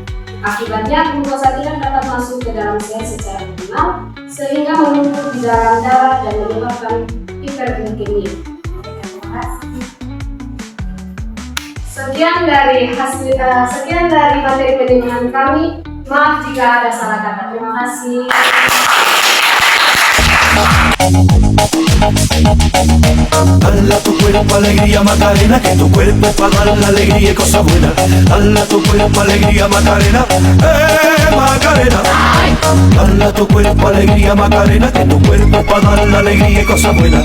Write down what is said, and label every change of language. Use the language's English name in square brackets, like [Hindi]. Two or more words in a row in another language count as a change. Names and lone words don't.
[Indonesian] Akibatnya, glukosa tidak dapat masuk ke dalam sel secara optimal, sehingga menumpuk di dalam darah dan menyebabkan hiperglikemia. Sekian dari materi penjelasan kami. Maaf jika ada salah kata. Terima kasih. [Spanish] Dale a tu cuerpo alegría Macarena, que tu cuerpo es para dar la alegría y cosas buenas. Dale a tu cuerpo alegría Macarena, Macarena. Dale a tu cuerpo alegría Macarena, que tu cuerpo es para dar la alegría y cosas buenas.